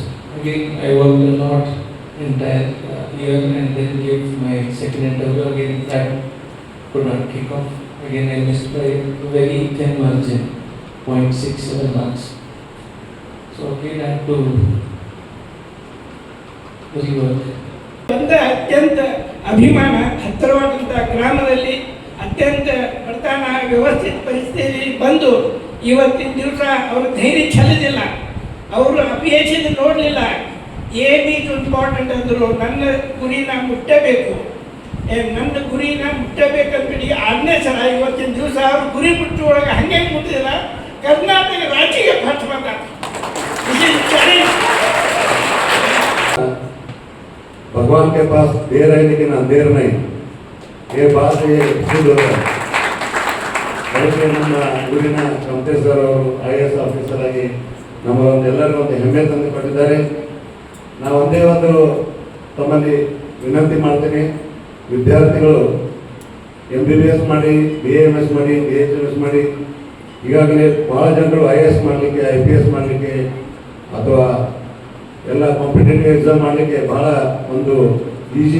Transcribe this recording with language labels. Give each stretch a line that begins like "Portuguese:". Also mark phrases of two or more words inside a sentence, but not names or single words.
English: Again, I worked a lot entire year and then gave my second interview. Again, that could not kick off. Again, I missed by a very thin margin, 0.67 marks. So again, I had to rework.
Kannada: ಅತ್ಯಂತ ಅಭಿಮಾನ ಹತ್ತಿರವಾದಂಥ ಗ್ರಾಮದಲ್ಲಿ ಅತ್ಯಂತ ಬಡತನ ವ್ಯವಸ್ಥಿತ ಪರಿಸ್ಥಿತಿಯಲ್ಲಿ ಬಂದು ಇವತ್ತಿನ ದಿವಸ ಅವ್ರ ಧೈರ್ಯ ಚೆಲ್ಲದಿಲ್ಲ. ಅವರು ಅಪಿಯೇಷನ್ ನೋಡಲಿಲ್ಲ.
English: aim is important
Kannada: ಅಂದರು. ನನ್ನ ಗುರಿನ ಮುಟ್ಟಬೇಕು, ನನ್ನ ಗುರಿನ ಮುಟ್ಟಬೇಕಂತೇಳಿ 6ನೇ ಸಲ ಇವತ್ತಿನ ದಿವಸ ಅವ್ರ ಗುರಿ ಮುಟ್ಟುವೊಳಗೆ ಹಂಗೆ ಮುಟ್ಟಿದಿಲ್ಲ. ಕರ್ನಾಟಕ ರಾಜ್ಯಕ್ಕೆ ಫಸ್ಟ್ ಬಂದ.
Hindi: भगवान के पास देर है लेकिन अंधेर नहीं, ये बात सिद्ध होता है.
Kannada: ಅದಕ್ಕೆ ನಮ್ಮ ಊರಿನ ಕಮತೆ ಸರ್ ಅವರು IAS ಆಫೀಸರ್ ಆಗಿ ನಮಗೆಲ್ಲರಿಗೂ ಒಂದು ಹೆಮ್ಮೆ ತಂದು ಕೊಟ್ಟಿದ್ದಾರೆ. ನಾವು ಒಂದೇ ಒಂದು ತಮ್ಮಲ್ಲಿ ವಿನಂತಿ ಮಾಡ್ತೀನಿ, ವಿದ್ಯಾರ್ಥಿಗಳು MBBS ಮಾಡಿ, BAMS ಮಾಡಿ, BHMS ಮಾಡಿ, ಈಗಾಗಲೇ ಭಾಳ ಜನರು IAS ಮಾಡಲಿಕ್ಕೆ, IPS ಮಾಡಲಿಕ್ಕೆ ಅಥವಾ ಎಲ್ಲ ಕಾಂಪಿಟೇಟಿವ್ ಎಕ್ಸಾಮ್ ಮಾಡಲಿಕ್ಕೆ ಭಾಳ ಒಂದು ಈಸಿ.